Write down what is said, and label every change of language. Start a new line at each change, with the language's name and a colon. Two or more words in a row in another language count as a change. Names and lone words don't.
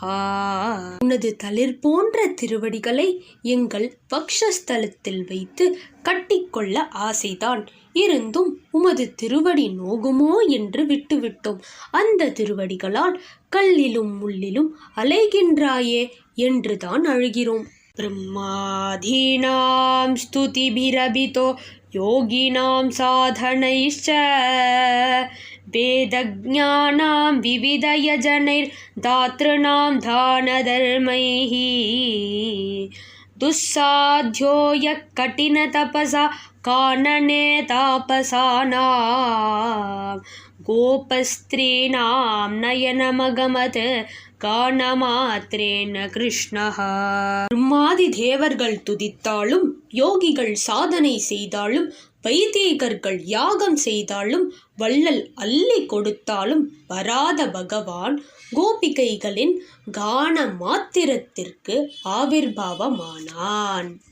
Tamil: உனது தளிர் போன்ற திருவடிகளை எங்கள் வக்ஷஸ்தலத்தில் வைத்து கட்டிக்கொள்ள ஆசைதான். இருந்தும் உமது திருவடி நோகுமோ என்று விட்டுவிட்டோம். அந்த திருவடிகளால் கல்லிலும் முள்ளிலும் அலைகின்றாயே என்றுதான் அழுகிறோம்.
Sanskrit: ब्रह्मादीनां स्तुतिभिरभितो योगिनां साधनैश्च वेदज्ञानां विविधयजनैर्दातॄणां दानधर्मैः दुस्साध्यो यः कठिनतपसा कानने तापसानां गोपस्त्रीणां नयनमगमत् गानमात्रेण कृष्णः.
Tamil: பிரம்மாதி தேவர்கள் துதித்தாலும், யோகிகள் சாதனை செய்தாலும், வைதீகர்கள் யாகம் செய்தாலும், வள்ளல் அள்ளி கொடுத்தாலும் வராத பகவான் கோபிகைகளின் கான மாத்திரத்திற்கு ஆவிர்பாவமானான்.